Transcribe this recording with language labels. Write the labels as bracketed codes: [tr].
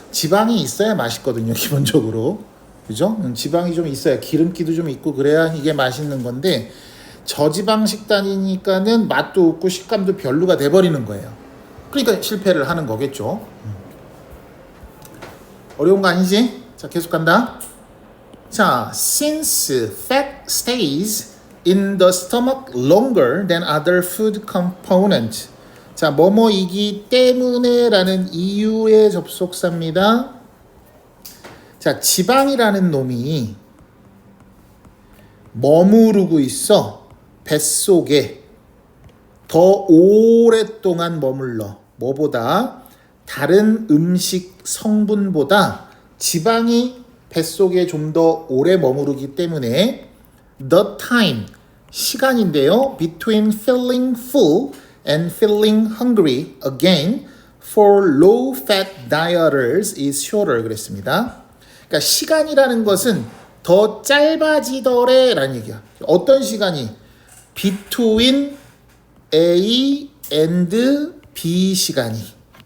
[ko] 지방이 있어야 맛있거든요, 기본적으로. 그죠? 지방이 좀 있어야, 기름기도 좀 있고 그래야 이게 맛있는 건데, 저지방 식단이니까는 맛도 없고 식감도 별로가 돼버리는 거예요. 그러니까 실패를 하는 거겠죠. 어려운 거 아니지? 자, 계속 간다. [en] 자, since fat stays in the stomach longer than other food components. [ko] 자, 뭐뭐이기 때문에 라는 이유의 접속사입니다. 자, 지방이라는 놈이 머무르고 있어. 뱃속에 더 오랫동안 머물러. 뭐보다? 다른 음식 성분보다 지방이 뱃속에 좀 더 오래 머무르기 때문에 [en] the time, [ko] 시간인데요. [en] between feeling full and feeling hungry again for low fat dieters is shorter [ko] 그랬습니다. 그러니까 시간이라는 것은 더 짧아지더래 라는 얘기야. 어떤 시간이? [en] between A and B [ko] 시간이.